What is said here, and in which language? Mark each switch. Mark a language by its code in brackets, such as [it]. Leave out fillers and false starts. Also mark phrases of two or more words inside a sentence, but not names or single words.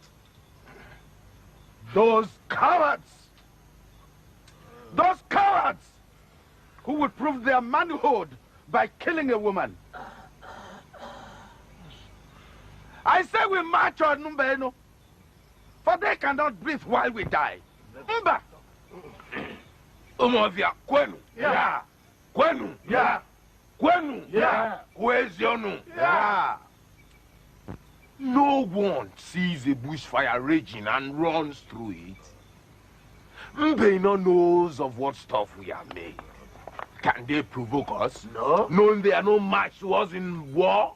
[en] Those cowards who would prove their manhood by killing a woman. I say we march on Mbaino, for they cannot breathe while we die. Mba! Umuofia Kwenu? Yeah. Kwenu? Yeah. Kwenu? Yeah. Kwezionu? Yeah. No one sees a bushfire raging and runs through it. Mbaino knows of what stuff we are made. Can they provoke us? No. Knowing they are no match to us in war?